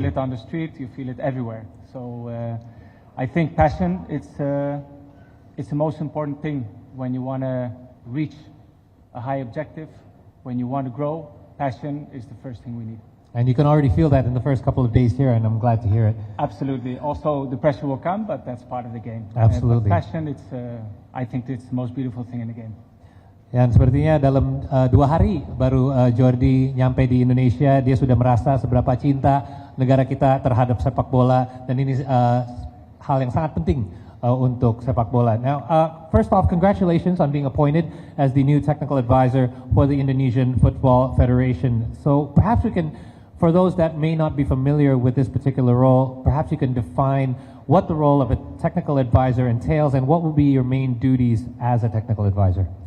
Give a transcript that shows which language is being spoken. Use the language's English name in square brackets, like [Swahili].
[English] feel it on the street, you feel it everywhere. So I think passion, it's the most important thing when you want to reach a high objective, when you want to grow. Passion is the first thing we need. And you can already feel that in the first couple of days here, and I'm glad to hear it. Absolutely. Also, the pressure will come, but that's part of the game. Absolutely. Passion, I think it's the most beautiful thing in the game. [Indonesian] Dan sepertinya dalam 2 hari baru Jordi nyampe di Indonesia, dia sudah merasa seberapa cinta negara kita terhadap sepak bola, dan ini hal yang sangat penting untuk sepak bola. [English] Now, first off, congratulations on being appointed as the new technical advisor for the Indonesian Football Federation. So perhaps we can, for those that may not be familiar with this particular role, perhaps you can define what the role of a technical advisor entails and what will be your main duties as a technical advisor.